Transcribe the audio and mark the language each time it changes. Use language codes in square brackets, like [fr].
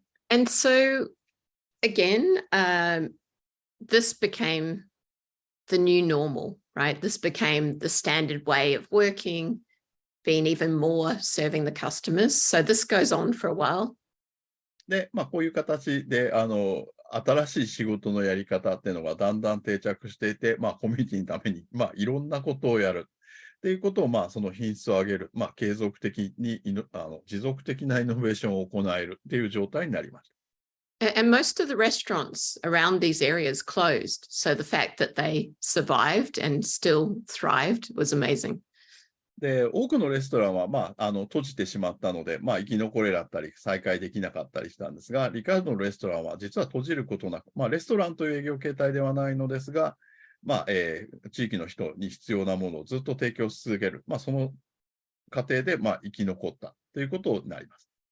[en] And so, again, this became the new normal, right? This became the standard way of working, being even more serving the customers. So this goes on for a while. [ja] で、こういう形で、新しい仕事のやり方っていうのがだんだん定着していて、コミュニティのために、いろんなことをやるっていうことを、その品質を上げる、継続的に持続的なイノベーションを行えるっていう状態になりました。 [en] And most of the restaurants around these areas closed. So the fact that they survived and still thrived was amazing. [ja] で、多くのレストランは、閉じてしまったので、生き残れだったり、再開できなかったりしたんですが、リカードのレストランは実は閉じることなく、レストランという営業形態ではないのですが、地域の人に必要なものをずっと提供し続ける、その過程で、生き残ったということになります。